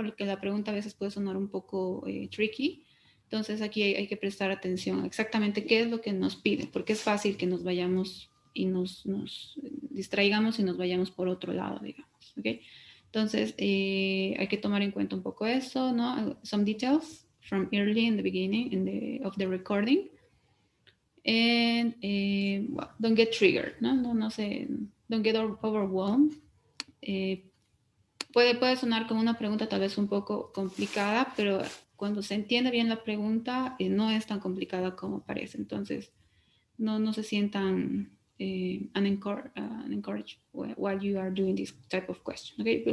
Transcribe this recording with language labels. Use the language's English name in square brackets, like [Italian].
[Spanish] Porque la pregunta a veces puede sonar un poco tricky. Entonces aquí hay que prestar atención a exactamente qué es lo que nos pide, porque es fácil que nos vayamos y nos distraigamos y nos vayamos por otro lado, digamos, ¿ok? Entonces hay que tomar en cuenta un poco eso, ¿no? [English] Some details from early in the beginning of the recording. And well, don't get triggered, [Spanish] no sé, [English] don't get overwhelmed. [Spanish] Puede sonar como una pregunta tal vez un poco complicada, pero cuando se entiende bien la pregunta, no es tan complicada como parece. Entonces, no se sientan [English] unencouraged while you are doing this type of question, [Spanish] ¿okay?